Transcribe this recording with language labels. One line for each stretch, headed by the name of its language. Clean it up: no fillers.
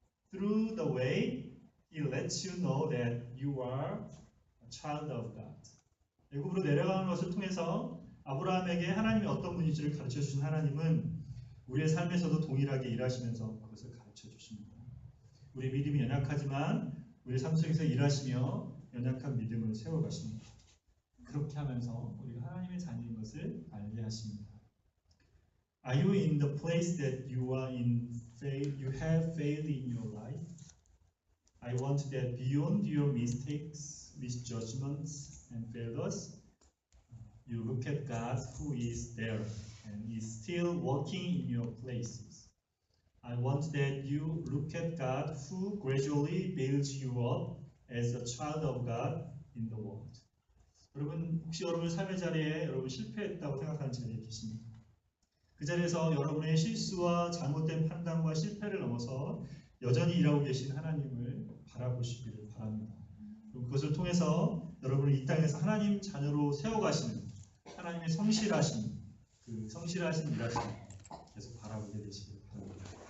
English: Through the way, He lets you know that you are a child of God.
Korean: 애굽으로 내려가는 것을 통해서 아브라함에게 하나님이 어떤 분인지를 가르쳐 주신 하나님은 우리의 삶에서도 동일하게 일하시면서 그것을 가르쳐 주십니다. 우리 믿음이 연약하지만 우리의 삶 속에서 일하시며 연약한 믿음을 세워가십니다. 그렇게 하면서 우리가 하나님의 자녀인 것을 알게 하십니다.
English: Are you in the place that you are in faith? You have faith in your life. I want that beyond your mistakes, misjudgments, and failures, you look at God who is there and is still working in your places. I want that you look at God who gradually builds you up as a child of God in the world.
Korean: 여러분, 혹시 여러분의 삶의 자리에 여러분 실패했다고 생각하는 자리에 계십니까? 그 자리에서 여러분의 실수와 잘못된 판단과 실패를 넘어서 여전히 일하고 계신 하나님을 바라보시기를 바랍니다. 그것을 통해서 여러분을 이 땅에서 하나님 자녀로 세워가시는 하나님의 성실하신 그 성실하신 일하심 계속 바라보게 되시기를 바랍니다.